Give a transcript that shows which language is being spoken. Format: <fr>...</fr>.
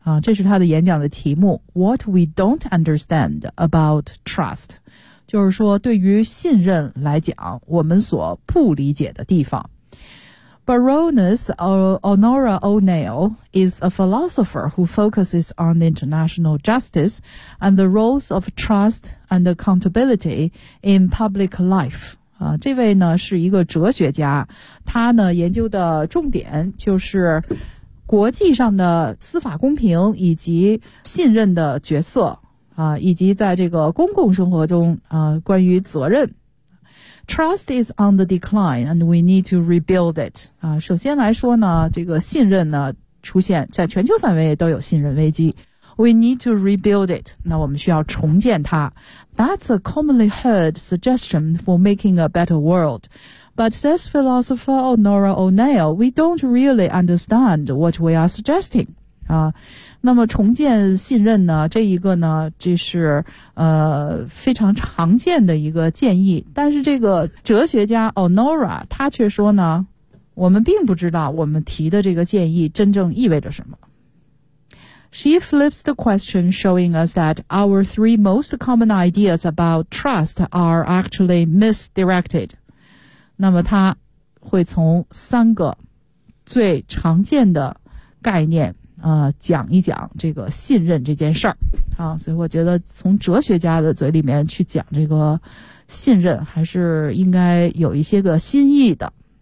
<zh>这是他的演讲的题目</zh> <en>What we don't understand about trust，</en> <zh>就是说对于信任来讲我们所不理解的地方。</zh> <en>Baroness Honora O'Neill is a philosopher who focuses on international justice and the roles of trust and accountability in public life。</en> <zh>这位呢是一个哲学家，他呢研究的重点就是国际上的司法公平以及信任的角色以及在这个公共生活中关于责任。</zh> <en>Trust is on the decline and we need to rebuild it.</en> <zh>首先来说呢，这个信任呢出现在全球范围都有信任危机。</zh> <en>We need to rebuild it.</en> <zh>那我们需要重建它。</zh> <en>That's a commonly heard suggestion for making a better world. But says philosopher Honora O'Neill, we don't really understand what we are suggesting.</en> <zh>那么重建信任呢，这一个呢，这是非常常见的一个建议。但是这个哲学家 Honora, 他却说呢，我们并不知道我们提的这个建议真正意味着什么。</zh> <en>She flips the question, showing us that our three most common ideas about trust are actually misdirected.</en> <zh>那么他会从三个最常见的概念讲一讲这个信任这件事儿。所以我觉得从哲学家的嘴里面去讲这个信任还是应该有一些个新意的。</zh>